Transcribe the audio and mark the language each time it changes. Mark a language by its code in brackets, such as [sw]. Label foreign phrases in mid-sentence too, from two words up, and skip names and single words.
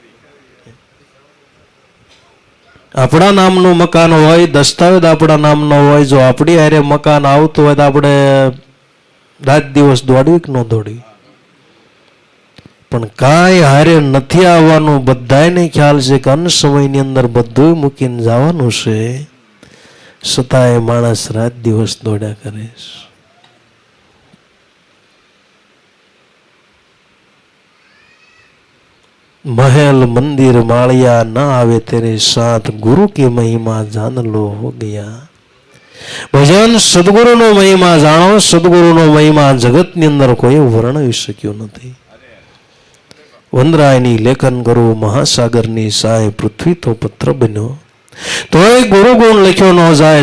[gu] આપણા નામનું મકાન હોય, દસ્તાવેજ આપણા નામનો હોય, જો આપણી હારે મકાન આવતું હોય તો આપણે રાત દિવસ દોડવી કે ન દોડવી? પણ કાંઈ હારે નથી આવવાનું. બધાને ખ્યાલ છે કે અન સમયની અંદર બધું મૂકીને જવાનું છે, છતાંય માણસ રાત દિવસ દોડ્યા કરે છે. [hi] महल मंदिर मालिया न आवे तेरे साथ, गुरु की महिमा जान लो हो गया. [gu] ભજન સદગુરુનો મહિમા જાણો. સદગુરુનો મહિમા જગતની અંદર કોઈ વર્ણવી શક્યો નથી. વંદરાયની લેખન કરું મહાસાગરની સાય, પૃથ્વી તો પત્ર બન્યો તોય ગુરુ ગુણ લખ્યો ન જાય.